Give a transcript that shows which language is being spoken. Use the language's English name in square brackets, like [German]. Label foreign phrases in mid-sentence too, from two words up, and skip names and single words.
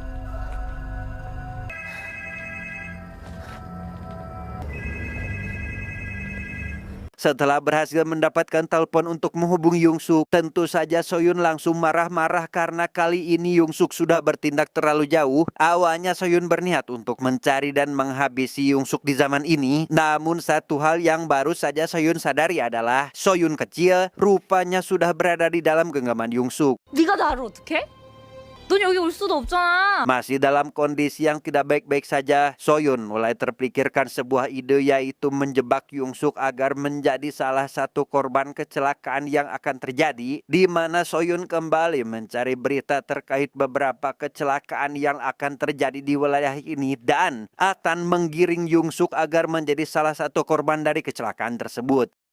[Indonesian] Setelah berhasil mendapatkan telepon untuk menghubungi Yung-suk, tentu saja Soyun langsung marah-marah karena kali ini Yung-suk sudah bertindak terlalu jauh. Awalnya Soyun berniat untuk mencari dan menghabisi Yung-suk di zaman ini. Namun satu hal yang baru saja Soyun sadari adalah Soyun kecil rupanya sudah berada di dalam genggaman Yung-suk. [Korean] 네가 나를 어떡해? 넌 여기 올 수도 없잖아. [Indonesian] Masih dalam kondisi yang tidak baik-baik saja, Soyun mulai terpikirkan sebuah ide, yaitu menjebak Yung-suk agar menjadi salah satu korban kecelakaan yang akan terjadi, di mana Soyun kembali mencari berita terkait beberapa kecelakaan yang akan terjadi di wilayah ini dan akan menggiring Yung-suk agar menjadi salah satu korban dari kecelakaan tersebut.